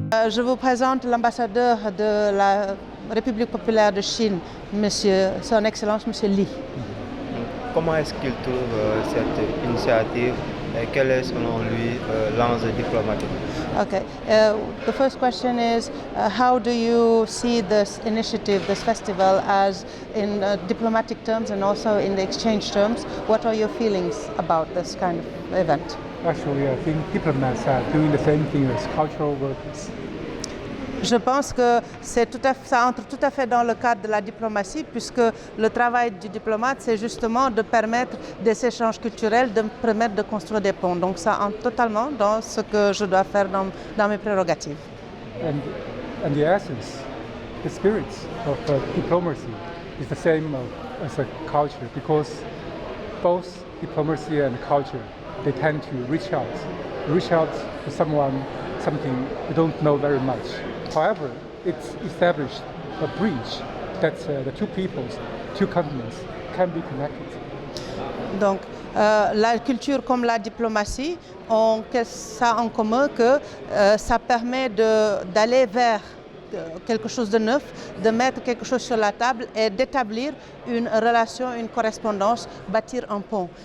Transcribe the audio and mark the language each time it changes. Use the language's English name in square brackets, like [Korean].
[French] Je vous présente l'ambassadeur de la République populaire de Chine, Monsieur, Son Excellence Monsieur Li. Comment est-ce qu'il trouve cette initiative et quel est selon lui l'enjeu diplomatique? [English] Okay. The first question is, how do you see this initiative, this festival, as in diplomatic terms and also in the exchange terms? What are your feelings about this kind of event? Actually, I think diplomats are doing the same thing as cultural workers. [French] Je pense que ça entre tout à fait dans le cadre de la diplomatie, puisque le travail du diplomate, c'est justement de permettre des échanges culturels, de permettre de construire des ponts. Donc ça entre totalement dans ce que je dois faire dans mes prérogatives. [English] And the essence, the spirit of diplomacy is the same as a culture, because both diplomacy and culture, they tend to reach out to someone, something you don't know very much. However, it's established a bridge that the two peoples, two continents can be connected. [French] Donc, la culture comme la diplomatie ont ça en commun que ça permet d'aller vers quelque chose de neuf, de mettre quelque chose sur la table et d'établir une relation, une correspondance, bâtir un pont.